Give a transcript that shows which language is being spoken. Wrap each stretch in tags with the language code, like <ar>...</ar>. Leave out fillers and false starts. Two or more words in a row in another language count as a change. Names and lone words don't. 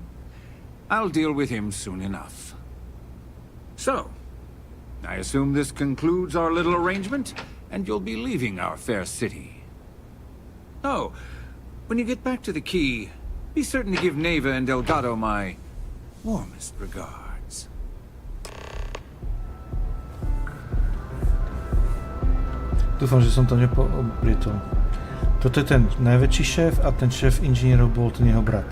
<en>I'll deal with him soon enough. So, I assume this concludes our little arrangement, and you'll be leaving our fair city. Oh, when you get back to the key, be certain to give Neva and Delgado my warmest regards.</en> <sk>Dúfam, že som to nepoprietol. Toto je ten najväčší šéf a ten šéf inžinierov bol ten jeho brat.</sk>